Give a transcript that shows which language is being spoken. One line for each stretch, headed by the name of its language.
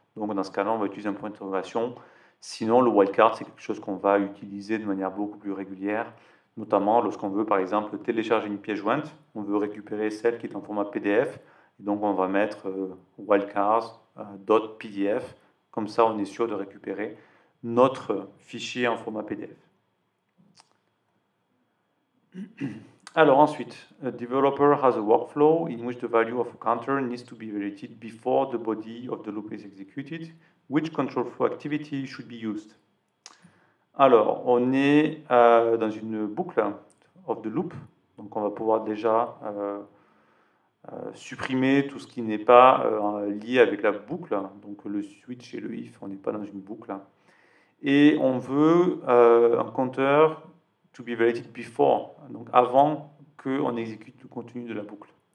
French: Donc dans ce cas-là, on va utiliser un point d'interrogation. Sinon, le wildcard, c'est quelque chose qu'on va utiliser de manière beaucoup plus régulière, notamment lorsqu'on veut, par exemple, télécharger une pièce jointe, on veut récupérer celle qui est en format PDF, et donc on va mettre wildcards.pdf, comme ça on est sûr de récupérer notre fichier en format PDF. Alors ensuite,
English: a developer has a workflow in which the value of a counter needs to be validated before the body of the loop is executed. Which control flow activity should be used?
French: Alors, on est dans une boucle
English: of the loop,
French: donc on va pouvoir déjà supprimer tout ce qui n'est pas lié avec la boucle, donc le switch et le if, on n'est pas dans une boucle. Et on veut un compteur
English: to be validated before,
French: donc avant qu'on exécute le contenu de la boucle.